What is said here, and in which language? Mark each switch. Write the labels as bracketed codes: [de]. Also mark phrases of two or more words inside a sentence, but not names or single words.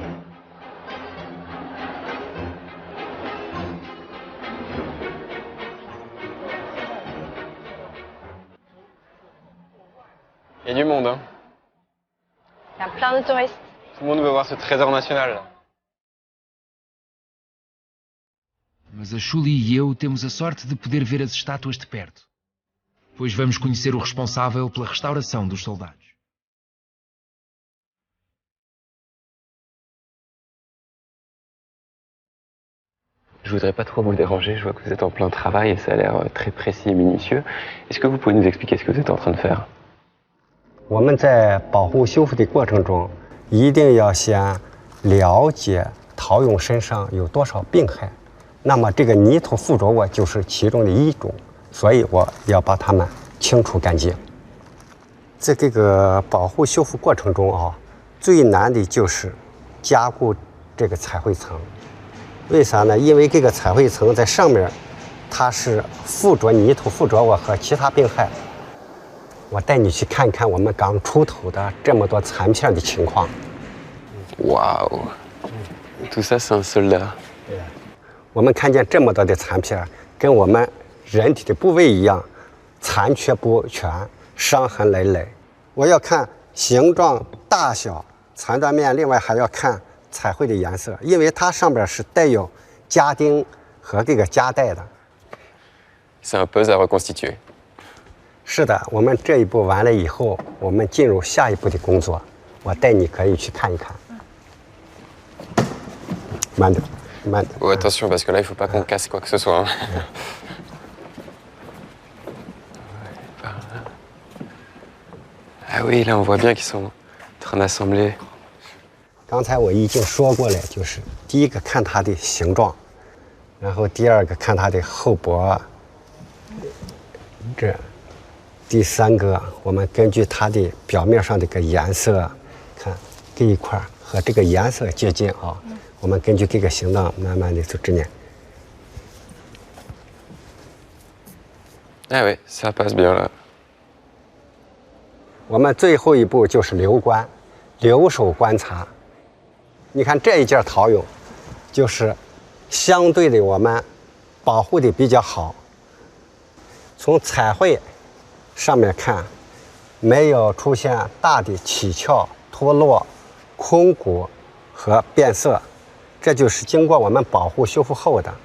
[fr] Il y a du monde, hein. Il y a plein de touristes. Tout le monde veut voir ce trésor national. [pt] Mas a Shuli e eu temos a sorte de poder ver as estátuas de perto, pois vamos conhecer o responsável pela restauração dos soldados. [fr] Je voudrais pas trop vous déranger, je vois que vous êtes en plein travail et ça a l'air très précis et minutieux. Est-ce que vous pouvez nous expliquer ce que vous êtes en train de faire? [zh] 我们在保护修复的过程中，一定要先了解陶俑身上有多少病害，那么这个泥土附着物就是其中的一种，所以我要把它们清除干净。在这个保护修复过程中啊，最难的就是加固这个彩绘层。为啥呢？因为这个彩绘层在上面，它是附着泥土、附着物和其他病害。我带你去看看我们刚出土的这么多残片的情况。 [fr] 哇哦 ，tout ça c'est un soldat。 [zh] 我们看见这么多的残片，跟我们人体的部位一样，残缺不全，伤痕累累。我要看形状、大小、残断面，另外还要看彩绘的颜色，因为它上边是带有家钉和这个夹带的。 [fr] C'est un puzzle à reconstituer。 [zh] 是的，我们这一步完了以后，我们进入下一步的工作。我带你可以去看一看。慢点，慢点。 [fr] Oh, attention, parce que là, il faut pas qu'on casse quoi que ce soit. Ah oui, là, on voit bien qu'ils sont en train d'assembler. [zh] 刚才我已经说过了，就是第一个看它的形状，然后第二个看它的后脖，这，第三个我们根据它的表面上的个颜色，看这一块和这个颜色接近啊，我们根据这个形状慢慢的就执念。 [fr] Ah oui, ça passe bien là. [zh] 我们最后一步就是留观，留守观察。你看这一件陶俑，就是相对的我们保护的比较好。从彩绘上面看，没有出现大的起翘、脱落、空鼓和变色，这就是经过我们保护修复后的。